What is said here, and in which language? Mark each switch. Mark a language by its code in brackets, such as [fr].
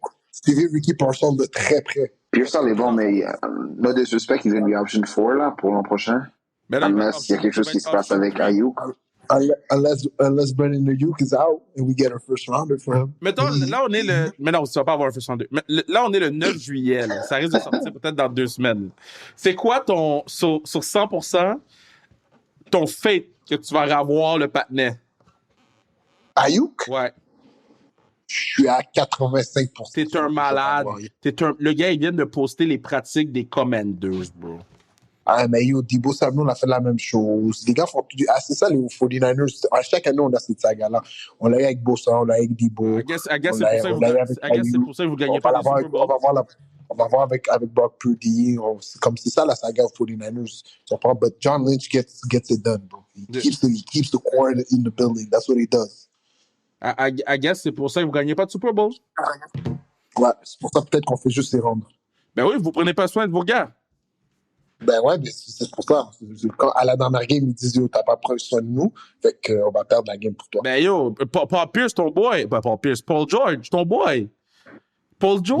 [fr] Suivez Ricky Parcells de très près. Parcells est bon, mais [en] no disrespect, he's going to be option 4 [fr] là, pour l'an prochain. [en] Unless [fr] il y a quelque chose qui se passe avec Ayuk. [en] Unless Brandon Ayuk is out and we get a first rounder for him. [fr] Mettons, là, on est le. Mais non, tu vas pas avoir un first rounder. Mais là, on est le 9 juillet. Là. Ça risque de sortir peut-être dans 2 semaines. C'est quoi ton. Sur 100%, ton fate que tu vas avoir le patinet? Ayuk? Ouais. Je suis à 85%. T'es un malade. Le gars, il vient de poster les pratiques des Commanders, bro. Ah, mais yo, Debo Samuel, on a fait la même chose. Les gars font tout. Ah, c'est ça, les 49ers. À chaque année, on a cette saga-là. On l'a eu avec Bosa, on l'a eu avec Debo. [en] I guess [fr] c'est pour ça que vous gagnez pas le Super Bowl. On va voir avec Brock Purdy. C'est ça la saga aux 49ers. [en] But John Lynch gets it done, bro. He keeps the core in the building. That's what he does. I guess [fr] c'est pour ça que vous gagnez pas de Super Bowl. Ouais, c'est pour ça peut-être qu'on fait juste les rendre. Ben oui, vous prenez pas soin de vos gars. Ben ouais, mais c'est pour ça. Quand à la dernière game, ils disent yo, t'as pas pris soin de nous, fait qu'on va perdre la game pour toi. Ben yo, Paul Pierce, ton boy. Ben Paul Pierce, Paul George, ton boy. Paul George.